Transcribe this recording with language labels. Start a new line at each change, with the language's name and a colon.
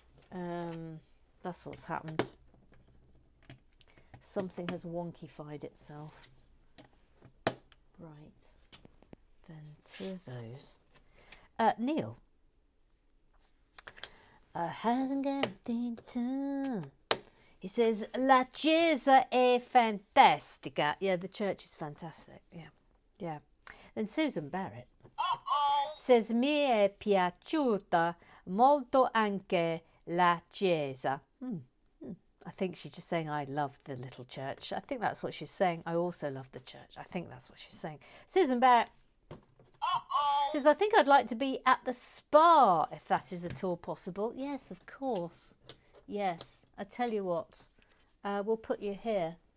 English: That's what's happened. Something has wonkified itself. Right, then 2 of those. Neil hasn't got anything to. He says
Italian: La Chiesa è fantastica.
English: Yeah, the church is fantastic. Yeah. Then Susan Barrett says
Italian: mi è piaciuta molto anche la Chiesa.
English: I think she's just saying I love the little church. I think that's what she's saying. I also love the church. I think that's what she's saying. Susan Barrett says, I think I'd like to be at the spa, if that is at all possible. Yes, of course. Yes. I tell you what, we'll put you here.